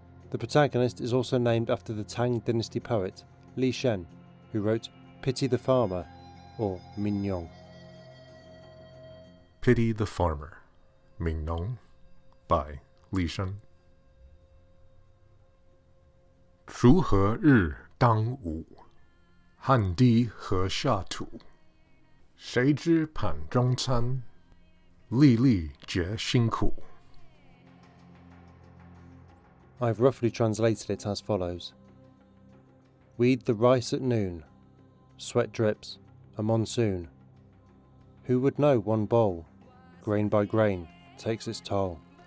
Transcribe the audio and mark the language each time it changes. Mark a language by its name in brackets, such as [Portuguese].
[English] The protagonist is also named after the Tang Dynasty poet, Li Shen, who wrote Pity the Farmer, or Mingnong." Pity the Farmer, Mingnong, by Li Shen. [Chinese] 锄禾日当午，汗滴禾下土。谁知盘中餐，粒粒皆辛苦。 [English] I've roughly translated it as follows. Weed the rice at noon, sweat drips, a monsoon. Who would know one bowl, grain by grain, takes its toll?